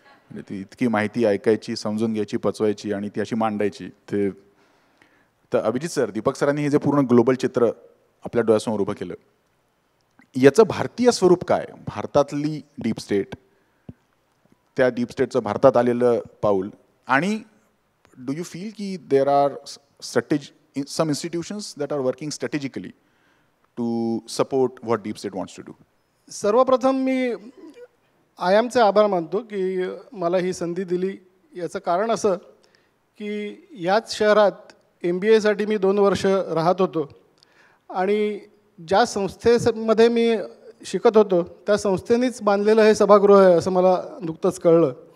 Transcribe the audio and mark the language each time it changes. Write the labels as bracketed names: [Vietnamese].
[Marathi] म्हणजे ती इतकी माहिती ऐकायची, समजून घ्यायची, पचवायची आणि ती अशी मांडायची. ते तर अभिजित सर, दीपक सरांनी हे जे पूर्ण ग्लोबल चित्र आपल्या डोळ्यासमोर उभं केलं, याचं भारतीय स्वरूप काय? भारतातली डीप स्टेट, त्या डीप स्टेटचं भारतात आलेलं पाऊल आणि [English] do you feel [Marathi] की [English] There are some institutions that are working strategically to support what deep state wants to do? [Marathi] सर्वप्रथम मी आयामचे आभार मानतो की मला ही संधी दिली. याचं कारण असं की याच शहरात MBAसाठी मी 2 वर्ष राहत होतो आणि ज्या संस्थेमध्ये मी शिकत होतो त्या संस्थेनेच बांधलेलं हे सभागृह आहे असं मला नुकतंच कळलं.